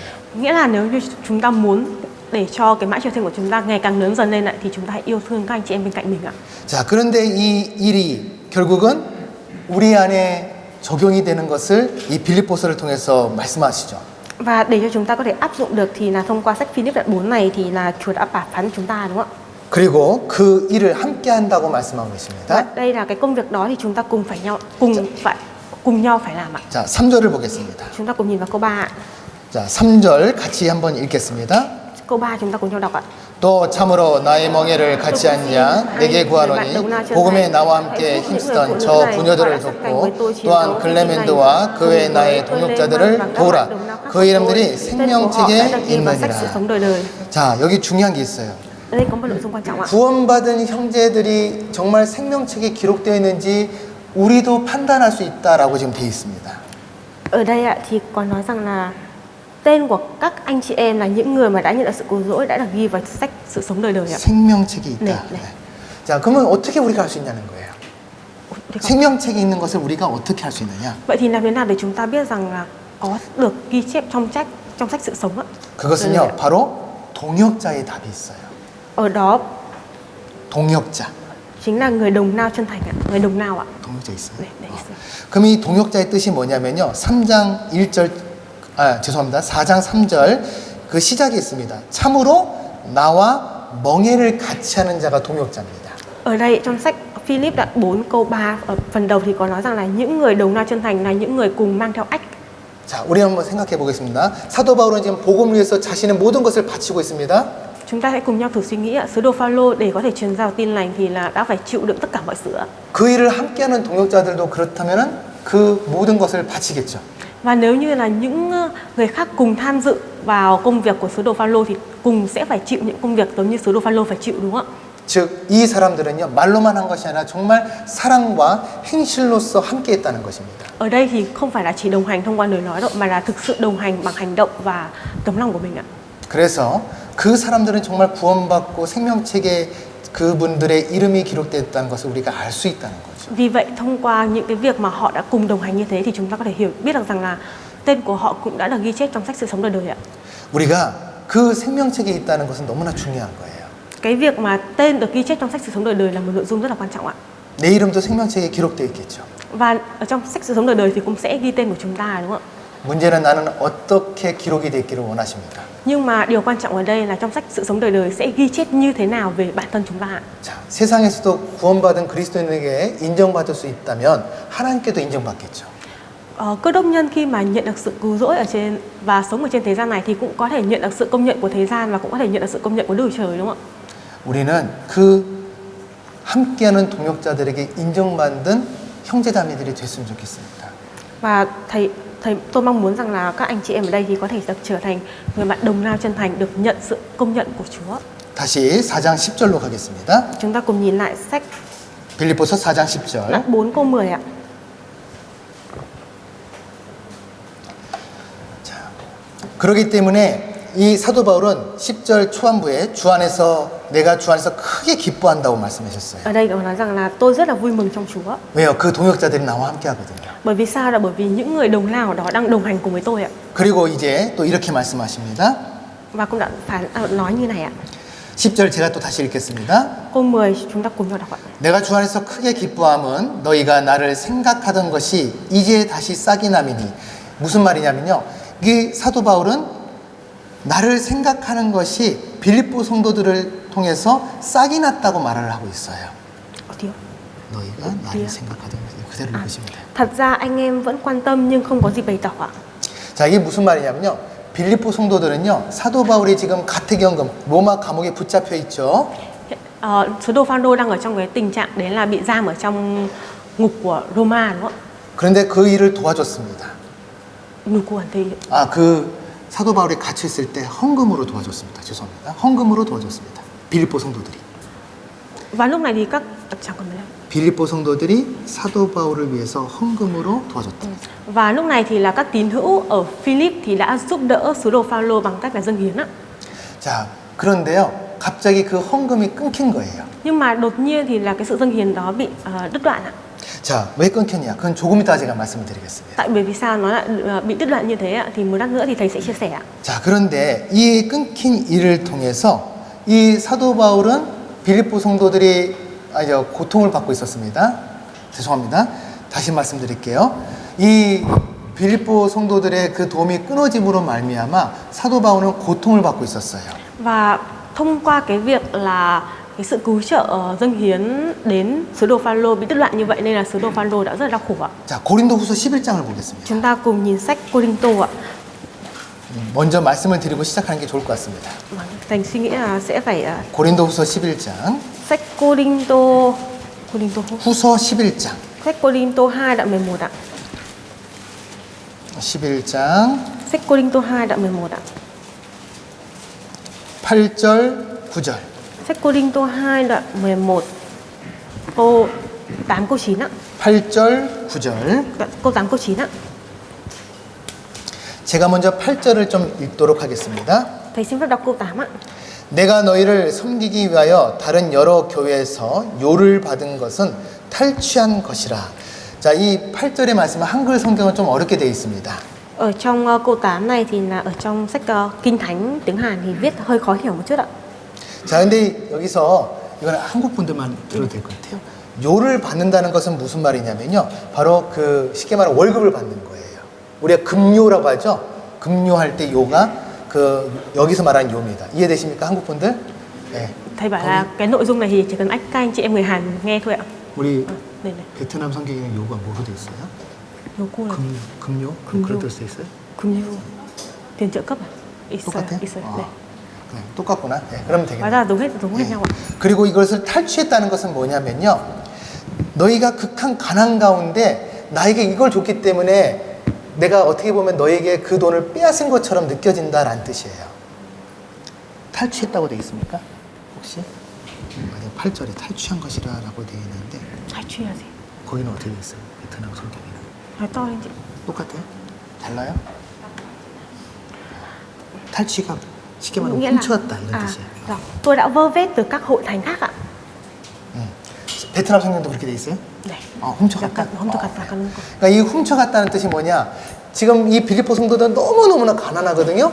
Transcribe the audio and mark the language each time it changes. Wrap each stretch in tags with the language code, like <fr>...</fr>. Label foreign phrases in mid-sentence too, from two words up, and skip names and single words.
<vi>Nghĩa là nếu như chúng ta muốn để cho cái mão triều thiên của chúng ta ngày càng lớn dần lên ạ, thì chúng ta hãy yêu thương các anh chị em bên cạnh mình ạ.</vi> <ko>자, 그런데 이 일이 결국은 우리 안에 적용이 되는 것을 이 빌립보서를 통해서 말씀하시죠.</ko> <vi>Và để cho chúng ta có thể áp dụng được thì là thông qua sách Philip đoạn 4 này thì là Chúa đã bảo phán chúng ta đúng không ạ?</vi> <ko>그리고 그 일을 함께 한다고 말씀하고</ko> <vi>Và</vi> <ko>있습니다.</ko> <vi>đây là cái công việc đó thì chúng ta cùng nhau phải làm ạ.</vi> <ko>자, 3절을 보겠습니다.</ko> <vi>Chúng ta cùng nhìn vào câu 3 ạ.</vi> <ko>자, 3절 같이 한번 읽겠습니다.</ko> <vi>Câu 3 chúng ta cùng nhau đọc ạ.</vi> <ko>또 참으로 나의 멍에를 갖지 않냐 내게 구하노니 복음에 나와 함께 힘쓰던 저 부녀들을 돕고 또한 글레멘드와 그 외 나의 동역자들을 도우라. 그 이름들이 생명책에 있느니라. 자, 여기 중요한 게 있어요.</ko> <vi>Ở đây có một nội dung quan trọng ạ.</vi> <ko>구원받은 형제들이 정말 생명책에 기록되어 있는지 우리도 판단할 수 있다라고 지금 되어 있습니다.</ko> <vi>Ở đây ạ thì có nói rằng là tên của các anh chị em là những người mà đã nhận được sự cứu rỗi đã được ghi vào sách sự sống đời đời ạ.</vi> <ko>생명책이 있다. 네, 네. 자, 그러면 어떻게 우리가 할 수 있냐는 거예요. 생명책에 있는 것을 우리가 어떻게 할 수 있느냐?</ko> <vi>Vậy thì làm thế nào để chúng ta biết rằng là có được ghi chép trong sách sự sống ạ?</vi> <ko>그것은요, 바로 동역자의 답이 있어요.</ko> <vi>Ở đó</vi> <ko>동역자.</ko> <vi>chính là người đồng nào chân thành ạ. Người đồng nào ạ?</vi> <ko>동역자 있어요. 네, 네, 있어요. 그럼 이 동역자의 뜻이 뭐냐면요. 3장 1절, 죄송합니다. 4장 3절 그 시작이 있습니다. 참으로 나와 멍에를 같이 하는 자가 동역자입니다.</ko> <vi>Ở đây trong sách Philip đoạn 4 câu 3 ở phần đầu thì có nói rằng là những người đồng nào chân thành là những người cùng mang theo ách.</vi> <ko>자, 우리 한번 생각해 보겠습니다. 사도 바울은 지금 복음을 위해서 자신의 모든 것을 바치고 있습니다.</ko> <vi>Chúng ta hãy cùng nhau thử suy nghĩ ạ. Sứ đồ Phaolô để có thể truyền giao tin lành thì là đã phải chịu đựng tất cả mọi sự ạ.</vi> <ko>그 일을 함께하는 동역자들도 그렇다면은 그 모든 것을 바치겠죠.</ko> <vi>Và nếu như là những người khác cùng tham dự vào công việc của sứ đồ Phaolô thì cùng sẽ phải chịu những công việc giống như sứ đồ Phaolô phải chịu đúng không ạ?</vi> <ko>즉, 이 사람들은요, 말로만 한 것이 아니라 정말 사랑과 행실로서 함께 했다는 것입니다.</ko> <vi>Ở đây thì không phải là chỉ đồng hành thông qua lời nói đâu, mà là thực sự đồng hành bằng hành động và tấm lòng của mình ạ.</vi> <ko>그래서 그 사람들은 정말 구원받고 생명책에 그분들의 이름이 기록됐다는 것을 우리가 알 수 있다는 거죠.</ko> <vi>Vì vậy thông qua những cái việc mà họ đã cùng đồng hành như thế thì chúng ta có thể biết được rằng là tên của họ cũng đã được ghi chép trong sách sự sống đời đời ạ.</vi> <ko>우리가 그 생명책에 있다는 것은 너무나 중요한 거예요.</ko> <vi>Cái việc mà tên được ghi chép trong sách sự sống đời đời là một nội dung rất là quan trọng ạ.</vi> <ko>내 이름도 생명책에 기록되어 있겠죠.</ko> <vi>Và ở trong sách sự sống đời đời thì cũng sẽ ghi tên của chúng ta đúng không ạ?</vi> <ko>문제는 나는 어떻게 기록이 됐기를 원하십니까?</ko> <vi>Nhưng mà điều quan trọng ở đây là trong sách sự sống đời đời sẽ ghi chép như thế nào về bản thân chúng ta ạ?</vi> <ko>자, 세상에서도 구원받은 그리스도인에게 인정받을 수 있다면 하나님께도 인정받겠죠.</ko> <vi>Cơ đốc nhân khi mà nhận được sự cứu rỗi ở trên và sống ở trên thế gian này thì cũng có thể nhận được sự công nhận của thế gian và cũng có thể nhận được sự công nhận của Đức Chúa Trời đúng không ạ?</vi> <ko>우리는 그 함께하는 동역자들에게 인정받는 형제자매들이 됐으면 좋겠습니다.</ko> <vi>Và thầy tôi mong muốn rằng là các anh chị em ở đây thì có thể được trở thành người bạn đồng nào chân thành được nhận sự công nhận của Chúa.</vi> <ko>다시 4장 10절로 가겠습니다.</ko> <vi>Chúng ta cùng nhìn lại sách</vi> <ko>빌립보서 4장 10절.</ko> <vi>đoạn 4 câu 10 ạ.</vi> <ko>그렇기 때문에 이 사도 바울은 10절 초반부에 내가 주 안에서 크게 기뻐한다고 말씀하셨어요.</ko> <vi>Ở đây ông nói rằng là tôi rất là vui mừng trong Chúa.</vi> <ko>왜요? 그 동역자들이 나와 함께 하거든요.</ko> <vi>Bởi vì sao? Là bởi vì những người đồng lao đó đang đồng hành cùng với tôi ạ.</vi> <ko>그리고 이제 또 이렇게 말씀하십니다.</ko> <vi>Và cũng đã nói như này ạ.</vi> <ko>10절 제가 또 다시 읽겠습니다.</ko> <vi>Câu 10 chúng ta cùng nhau đọc ạ.</vi> <ko>내가 주 안에서 크게 기뻐함은 너희가 나를 생각하던 것이 이제 다시 싹이 남이니. 무슨 말이냐면요. 이 사도 바울은 나를 생각하는 것이 빌립보 성도들을 통해서 싹이 났다고 말을 하고 있어요. 어디요? 너희가 나를 생각하던 것이 그대로 읽으시면 돼요.</ko> <vi>Thật ra anh em vẫn quan tâm nhưng không có gì bày tỏ ạ.</vi> <ko>자, 이게 무슨 말이냐면요. 빌립보 성도들은요. 사도 바울이 지금 가택연금 로마 감옥에 붙잡혀 있죠.</ko> <vi>Sứ đồ Phaolô đang ở trong cái tình trạng đấy là bị giam ở trong ngục của Roma đúng không ạ?</vi> <ko>그런데 그 일을 도와줬습니다. 누구한테? 그 사도 바울이 갇혀 있을 때 헌금으로 도와줬습니다. 죄송합니다. 헌금으로 도와줬습니다. 빌립보 성도들이.</ko> <vi>Và lúc này thì 잠깐만요.</vi> <ko>빌립보 성도들이 사도 바울을 위해서 헌금으로 도와줬다.</ko> <vi>Và lúc này thì là các tín hữu ở Philip thì đã giúp đỡ sứ đồ Phaolô bằng cách là dâng hiến ạ.</vi> <ko>자, 그런데요. 갑자기 그 헌금이 끊긴 거예요.</ko> <vi>Nhưng mà đột nhiên thì là cái sự dâng hiến đó bị đứt đoạn ạ.</vi> <ko>자, 왜 끊겼냐? 그건 조금 이따 제가 말씀을 드리겠습니다.</ko> <vi>Tại bởi vì sao nó lại bị đứt đoạn như thế ạ? Thì một lát nữa thì thầy sẽ chia sẻ ạ.</vi> <ko>자, 그런데 이 끊긴 일을 통해서 이 사도 바울은 빌립보 성도들이 고통을 받고 있었습니다. 죄송합니다. 다시 말씀드릴게요. 이 빌립보 성도들의 그 도움이 끊어짐으로 말미암아 사도 바울은 고통을 받고 있었어요.</ko> <vi>Và thông qua cái việc là cái sự cứu trợ dâng hiến đến sứ đồ Phaolô bị đứt đoạn như vậy nên là sứ đồ Phaolô đã rất là đau khổ ạ.</vi> <ko>자, 고린도후서 11장을 보겠습니다.</ko> <vi>Chúng ta cùng nhìn sách Cô-rinh-tô ạ.</vi> <ko>먼저 말씀을 드리고 시작하는 게 좋을 것 같습니다.</ko> <vi>Thành suy nghĩ là sẽ phải</vi> <ko>고린도후서 11장,</ko> <vi>sách Cô-rinh-tô</vi> <ko>후서 11장,</ko> <vi>sách Cô-rinh-tô 2 đoạn 11 ạ.</vi> <ko>11장</ko> <vi>Sách Cô-rinh-tô 2 đoạn 11 ạ.</vi> <ko>8절, 9절.</ko> <vi>Sách Cô-rinh-tô 2 đoạn 11 câu 8 câu 9 ạ.</vi> <ko>8절, 9절.</ko> <vi>Câu 8 câu 9 ạ.</vi> <ko>제가 먼저 8절을 좀 읽도록 하겠습니다.</ko> <vi>Thầy xin phép đọc câu 8 ạ.</vi> <ko>내가 너희를 섬기기 위하여 다른 여러 교회에서 요를 받은 것은 탈취한 것이라. 자, 이 8절의 말씀은 한글 성경은 좀 어렵게 되어 있습니다.</ko> <vi>Ở trong câu 8 này thì là ở trong sách Kinh Thánh tiếng Hàn thì viết hơi khó hiểu một chút ạ.</vi> <ko>자, 근데 여기서 이거는 한국 분들만 들어도 될 것 같아요. 요를 받는다는 것은 무슨 말이냐면요. 바로 그 쉽게 말하면 월급을 받는 거예요. 우리가 금요라고 하죠. 금요할 때 요가 그 여기서 말하는 요입니다. 이해되십니까, 한국 분들? 네.</ko> <vi>Thầy bảo là cái nội dung này thì chỉ cần các anh chị em người Hàn nghe thôi ạ.</vi> <ko>우리</ko> <vi>Đây này.</vi> <ko>베트남 성경에는 요가 뭐로 돼 있어요? 요거 là 금요? 금요. 그런 뜻 있어요?</ko> <vi>금요 tiền trợ cấp à?</vi> <ko>똑같아? 있어요. 네. 네, 똑같구나. 네, 그러면 되겠네요. 맞아,</ko> <vi>giống hết nhau ạ.</vi> <ko>그리고 이것을 탈취했다는 것은 뭐냐면요. 너희가 극한 가난 가운데 나에게 이걸 줬기 때문에 내가 어떻게 보면 너에게 그 돈을 빼앗은 것처럼 느껴진다라는 뜻이에요. 탈취했다고 되어 있습니까? 혹시? 맞아요. 8절에 탈취한 것이라고 되어 있는데 탈취해야지. 거기는 어떻게 되어 있어요? 베트남 성경에.</ko> <vi>Nói to lên chị.</vi> <ko>똑같아요? 달라요? 탈취가 쉽게 말하면</ko> <vi>Nghĩa là</vi> <ko>훔쳐갔다 이런 뜻이에요.</ko> <vi>rồi, tôi đã vơ vét từ các hội thánh khác ạ.</vi> <ko>베트남 성경도 그렇게 돼 있어요? 네. 훔쳐갔다. 훔쳐갔다 가는 거. 그러니까 이 훔쳐갔다는 뜻이 뭐냐? 지금 이 빌립보 성도들은 너무너무나 가난하거든요.</ko>